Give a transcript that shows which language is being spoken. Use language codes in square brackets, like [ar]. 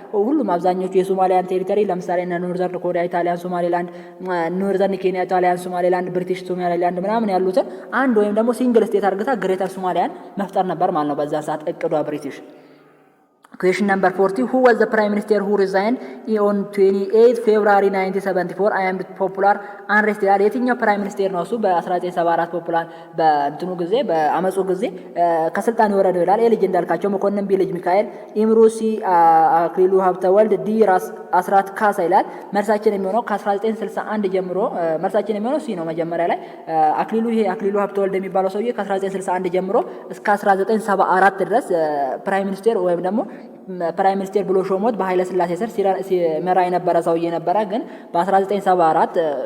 [am] ሁሉም አብዛኞቹ የሶማሊያን ቴሪቶሪ ለምሳሌ እነ ኖርዘርን ኮሪያ ኢታሊያን ሶማሊላንድ፣ ኖርዘርን ኬንያ ኢታሊያን ሶማሊላንድ፣ ብሪቲሽ ሶማሊላንድ ምናምን ያሉትን አንድ ወይም ደግሞ ሲንግል ስቴት አድርገታ ግሬተር ሶማሊያን መፍጠር ነበር ማለት ነው በዛን ሰዓት እቅዷ ብሪቲሽ። [en] Question number 40. Who was the prime minister who resigned on 28 February 1974 amid popular unrest? [am] የትኛው ፕራይም ሚኒስቴር ነው እሱ በ1974 ፖፑላር በእንትኑ ጊዜ በአመጹ ጊዜ ከስልጣን የወረደው ይላል። ኤ ልጅ እንዳልካቸው መኮንን፣ ቢ ልጅ ሚካኤል፣ ኢምሩ፣ ሲ አክሊሉ ሀብተወልድ፣ ዲ ራስ አስራት ካሳ ይላል። መልሳችን የሚሆነው ከ1961 ጀምሮ መልሳችን የሚሆነው ሲ ነው። መጀመሪያ ላይ አክሊሉ ሀብተወልድ የሚባለው ሰውዬ ከ1961 ጀምሮ እስከ 1974 ድረስ ፕራይም ሚኒስቴር ወይም ደግሞ ፕራይም ሚኒስቴር ብሎ ሾሞት በኃይለ ሥላሴ ስር ሲመራ የነበረ ሰውዬ ነበረ። ግን በ1974